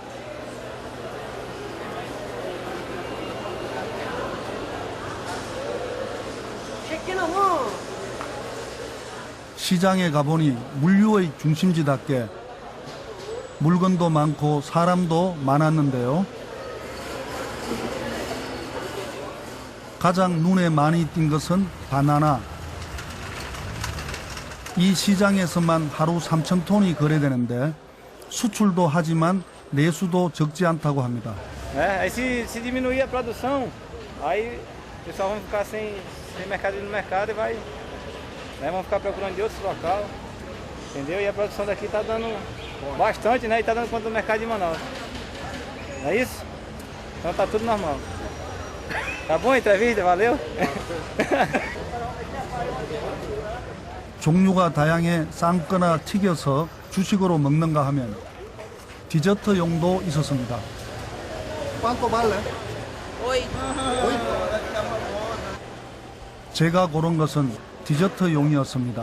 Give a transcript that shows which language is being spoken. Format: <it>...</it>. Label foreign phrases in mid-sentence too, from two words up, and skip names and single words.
<ko>시장에 가보니 물류의 중심지답게 물건도 많고 사람도 많았는데요. 가장 눈에 많이 띈 것은 바나나. 이 시장에서만 하루 3,000톤이 거래되는데 수출도 하지만 내수도 적지 않다고 합니다.</ko> <pt>Aí se diminuir a produção, aí o pessoal vai ficar sem mercadoria no mercado e vão ficar procurando de outros locais, entendeu? E a produção daqui está dando bastante, né? E está dando conta do mercado de Manaus. Não é isso? Então está tudo normal. Tá bom a entrevista? Valeu?</pt> <ko>종류가 다양해 삶거나 튀겨서 주식으로 먹는가 하면 디저트용도 있었습니다. 제가 고른 것은 디저트용이었습니다.</ko>